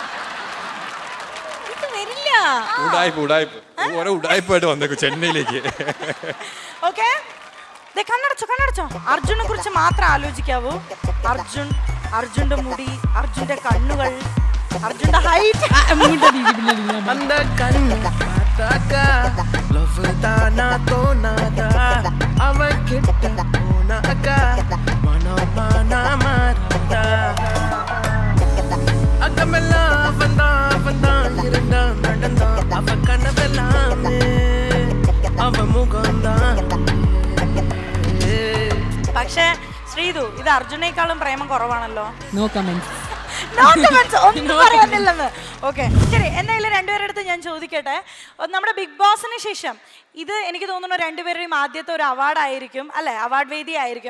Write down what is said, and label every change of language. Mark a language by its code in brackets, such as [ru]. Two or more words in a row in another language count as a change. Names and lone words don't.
[ml] ഇത് വരില്ല. ഉടായ്പായിട്ട് വന്നേക്കും ചെന്നൈയിലേക്ക്. ഓക്കെ, കണ്ണടച്ചോ. അർജുനെ കുറിച്ച് മാത്രം ആലോചിക്കാവൂ. അർജുന്റെ മുടി, അർജുന്റെ കണ്ണുകൾ, അർജുന്റെ ഹൈറ്റ്. [ta] அந்த கண்ணு பார்த்தாக்கா லவ் தானா தோணாதா அவன் கிட்ட போனாக்கா மனமானா மாறாதா அக்கமெல்லாம் அவன்தான் இருந்தான் நடந்தான் அவ கனவெல்லாமே அவ முகம்தான். [ml] പക്ഷേ ശ്രീധു, ഇത് അർജുനേക്കാളും പ്രേമം കുറവാണല്ലോ. [en] no comments. [ml] ഒന്നും പറയാനില്ലെന്ന്. ഓക്കെ, ശരി. എന്തായാലും രണ്ടുപേരുടെ അടുത്ത് ഞാൻ ചോദിക്കട്ടെ, നമ്മുടെ ബിഗ് ബോസിന് ശേഷം ഇത് എനിക്ക് തോന്നുന്നു രണ്ടുപേരുടെയും ആദ്യത്തെ ഒരു അവാർഡായിരിക്കും അല്ലേ, അവാർഡ് വേദി ആയിരിക്കും.